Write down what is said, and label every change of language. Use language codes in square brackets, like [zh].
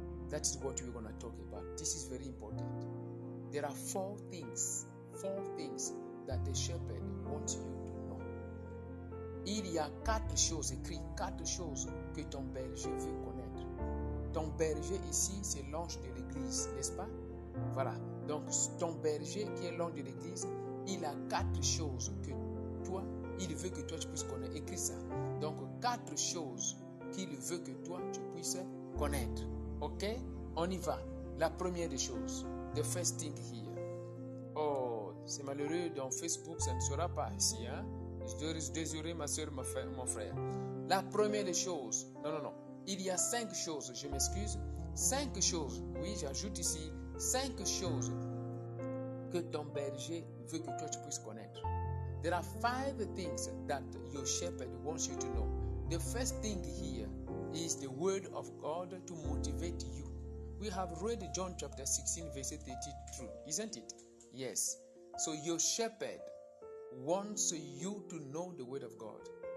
[en] That is what we're going to talk about. This is very important. There are four things that the shepherd wants you to know. [fr] Il y a 4 choses écrites, 4 choses que ton berger veut connaître. Ton berger ici, c'est l'ange de l'église, n'est-ce pas? Voilà. Donc, ton berger qui est l'ange de l'église, il a 4 choses que toi, il veut que toi tu puisses connaître. Écris ça. Donc, 4 choses qu'il veut que toi tu puisses connaître. Ok? On y va. La première des choses. [en] The first thing here. [fr] Oh, c'est malheureux, dans Facebook, ça ne sera pas ici. Hein? Je suis désolé, ma soeur, mon frère. La première des choses. Non. Il y a 5 choses, je m'excuse. 5 choses. Oui, j'ajoute ici 5 choses que ton berger veut que toi tu puisses connaître. [en] There are 5 things that your shepherd wants you to know. The first thing here is the word of God to motivate you. We have read John chapter 16 verse 32, isn't it? Yes. So your shepherd wants you to know the word of God.